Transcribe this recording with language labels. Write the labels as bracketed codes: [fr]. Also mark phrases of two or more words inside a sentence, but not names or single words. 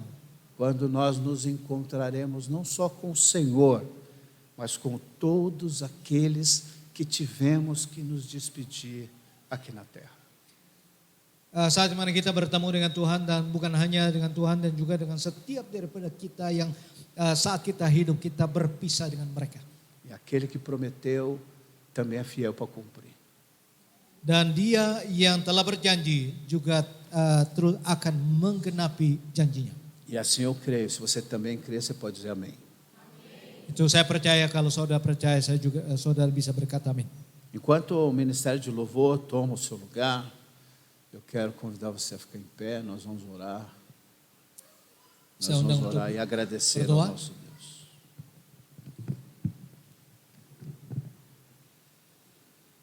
[pt] Quando nós nos encontraremos não só com o Senhor, mas com todos aqueles que tivemos que nos despedir aqui na terra. [id] Saat mana kita bertemu dengan Tuhan, dan bukan hanya dengan Tuhan dan juga dengan setiap daripada kita yang saat kita hidup kita berpisah dengan mereka. [pt] E aquele que prometeu também é fiel para cumprir. [id] Dan Dia yang telah berjanji juga terus akan menggenapi janjinya. [pt] E assim eu creio. Se você também crê, você pode dizer amém. [id] Itu saya percaya, kalau saudara percaya, saya juga saudara bisa berkata amin. [pt] Enquanto o Ministério de Louvor toma o seu lugar, eu quero convidar você a ficar em pé, nós vamos orar. Nós vamos orar e agradecer ao nosso Deus.